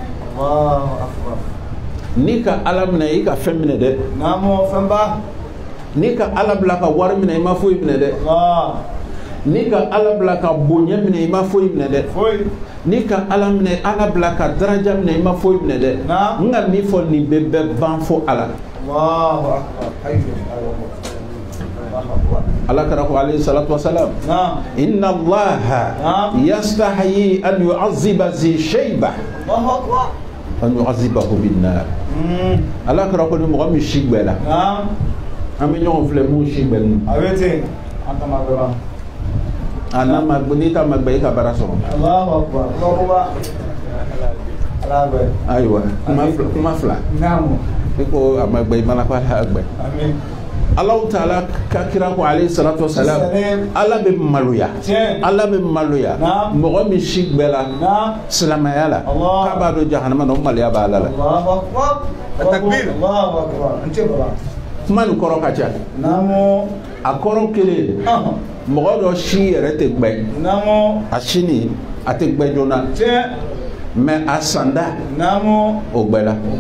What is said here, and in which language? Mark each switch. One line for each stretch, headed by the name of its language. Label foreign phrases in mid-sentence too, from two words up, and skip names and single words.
Bambara: n'i ka ala minɛ i ka fɛn minɛ dɛ n'i ka ala bila ka wari minɛ i ma foyi minɛ dɛ n'i ka ala bila ka bonya minɛ i ma foyi minɛ dɛ n'i ka ala minɛ ala bila ka daraja minɛ i ma foyi minɛ dɛ n ka min fɔ nin bɛ bɛɛ ban fo ala ala kara ko
Arabic: عليه الصلاة والسلام إن الله يستحي أن يعذب ذا شيبة أن يعذبه بالنار
Bambara: ala kara ko ni mɔgɔ min si gbɛla an bɛ ɲɔgɔn filɛ mun si gbɛlen ana magbe n'i ta magbe i ka baara sɔrɔ ayiwa kuma fila i ko a magbe i mana ko ala gbɛ Allah Ta'ala ka kira ko
Arabic: عليه الصلاة والسلام
Bambara: ala bɛ maloya mɔgɔ min si gbɛla silamɛya la k'a b'a dɔn jahanama na o maloya b'a la kuma nin kɔrɔ ka ca a kɔrɔ kelen mɔgɔ dɔ si yɛrɛ tɛ gbɛ a sini a tɛ gbɛ joona mais a sanda o gbɛla